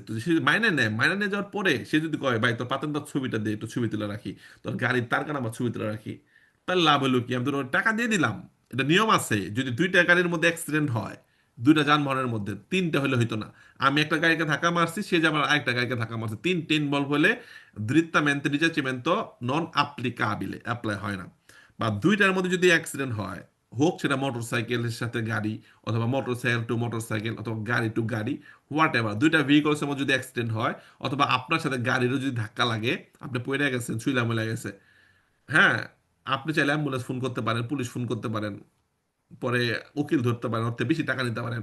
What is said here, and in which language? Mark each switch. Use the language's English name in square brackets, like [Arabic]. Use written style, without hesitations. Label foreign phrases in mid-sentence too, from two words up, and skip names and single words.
[Bangla] তো সে যদি মাইনে নেয়, মাইনে নিয়ে যাওয়ার পরে সে যদি কয় ভাই তোর পাতেন্টার ছবিটা দিয়ে একটু ছবি তুলে রাখি, তোর গাড়ির তার কারণে আমার ছবি তুলে রাখি, তার লাভ হলো কি, আমি তোর টাকা দিয়ে দিলাম। এটা নিয়ম আছে, যদি দুইটা গাড়ির মধ্যে অ্যাক্সিডেন্ট হয়, দুইটা যানবাহনের মধ্যে, তিনটা হলে হইতো না। আমি একটা গাড়িকে ধাক্কা মারছি, সে যে আমার আরেকটা গাড়িকে ধাক্কা মারছে, তিন বল হলে [Italian] drittamente risarcimento non applicabile, [Bangla] অ্যাপ্লাই হয় না। বা দুইটার মধ্যে যদি অ্যাক্সিডেন্ট হয়, হোক সেটা মোটরসাইকেলের সাথে গাড়ি, অথবা [English] motorcycle to motorcycle, [Bangla] অথবা গাড়ি টু গাড়ি, [English] whatever, [Bangla] দুইটা ভেহিকলসের মধ্যে যদি অ্যাক্সিডেন্ট হয়, অথবা আপনার সাথে গাড়িরও যদি ধাক্কা লাগে, আপনি পড়ে গেছেন, ছুইলা মইলা গেছে, হ্যাঁ, আপনি চাইলে অ্যাম্বুলেন্স ফোন করতে পারেন, পুলিশ ফোন করতে পারেন, পরে উকিল ধরতে পারেন, ওর থেকে বেশি টাকা নিতে পারেন।